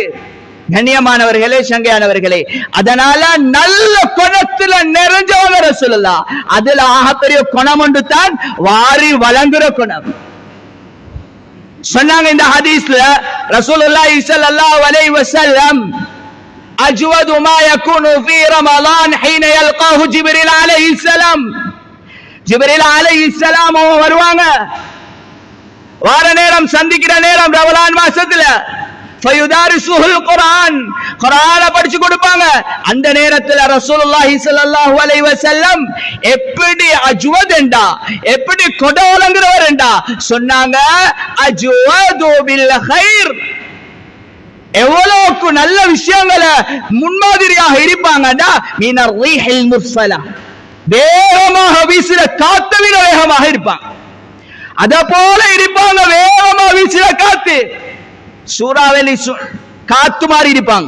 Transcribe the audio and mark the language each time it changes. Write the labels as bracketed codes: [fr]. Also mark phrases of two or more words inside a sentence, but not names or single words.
[ta] கண்ணியமானவர்களே, சங்கையானவர்களே, அதனால நல்ல குணத்துல நிறைஞ்சவங்க ரசூலுல்லாஹ். அதுல ஆகப்பெரிய குணம் ஒன்று தான் வாரி வழங்குற குணம். சொன்னாங்க இந்த ஹதீஸ்ல [ar] رسول الله صلى الله عليه وسلم, أجود ما يكون في رمضان حين يلقاه جبريل عليه السلام. جبريل عليه السلام [ta] வருவாங்க, வார நேரம் சந்திக்கிற நேரம் ரமலான் மாசத்துல [ar] فيدارسه القرآن, [ta] குர்ஆனை படிச்சு கொடுப்பாங்க. அந்த நேரத்துல [ar] رسول الله صلى الله عليه وسلم [ta] எப்படி அஜ்வத் என்றா, எப்படி கொடோலங்கறவர் என்றா சொன்னாங்க, [ar] أجود بالخير, [ta] எவ்வளவுக்கு நல்ல விஷயங்களை முன்மாதிரியாக இருப்பாங்கடா, [ar] من الريح المرسلة, [ta] வேகமாக வீசுற காத்து விட வேகமாக இருப்பாங்க, அத போல இருப்பாங்க, வேகமா வீசுற காத்து, சூறாவளி காத்து மாதிரி இருப்பாங்க.